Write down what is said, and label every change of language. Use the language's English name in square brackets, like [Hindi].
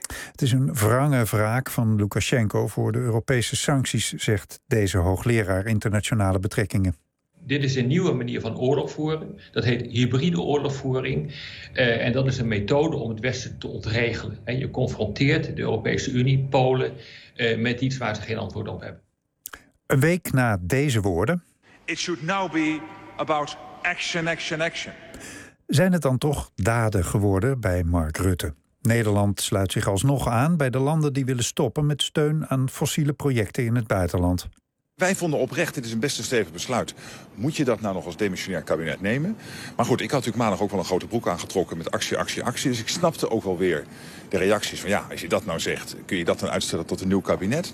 [Dutch] Het is een wrange wraak van Lukashenko voor de Europese sancties, zegt deze hoogleraar internationale betrekkingen. Dit is een nieuwe manier van oorlog voeren. Dat heet hybride oorlogvoering. En dat is een methode om het Westen te ontregelen. En je confronteert de Europese Unie, Polen, met iets waar ze geen antwoord op hebben. Een week na deze woorden. [English] It should now be about action, action, action. [Dutch] Zijn het dan toch daden geworden bij Mark Rutte? Nederland sluit zich alsnog aan bij de landen die willen stoppen met steun aan fossiele projecten in het buitenland. Wij vonden oprecht, dit is een best een stevig besluit. Moet je dat nou nog als demissionair kabinet nemen? Maar goed, ik had natuurlijk maandag ook wel een grote broek aangetrokken met actie, actie, actie. Dus ik snapte ook wel weer de reacties van ja, als je dat nou zegt, kun je dat dan uitstellen tot een nieuw kabinet?